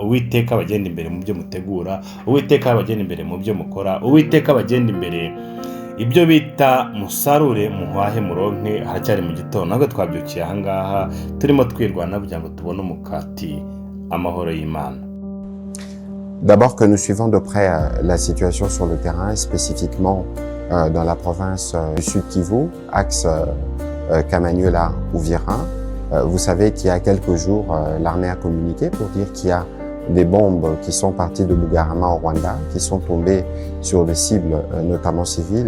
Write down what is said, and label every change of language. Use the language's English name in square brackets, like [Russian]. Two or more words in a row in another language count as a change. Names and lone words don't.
[Kinyarwanda] Uwiteka abagenda imbere mu byo mutegura, Uwiteka abagenda imbere mu byo mukora, Uwiteka abagenda imbere ibyo bita musarure muhahe muronke. Haracyari mu gitondo, ntabwo twabyukiye ahangaha turimo twirwana kugira ngo tubone umukati. Amahoro y'Imana. [French] D'abord que nous suivons de près la situation sur le terrain, spécifiquement dans la province du Sud Kivu, axe Kamanyola-Uvira. Vous savez qu'il y a quelques jours, l'armée a communiqué pour dire qu'il y a des bombes qui sont parties de Bugarama au Rwanda, qui sont tombées sur des cibles, notamment civiles.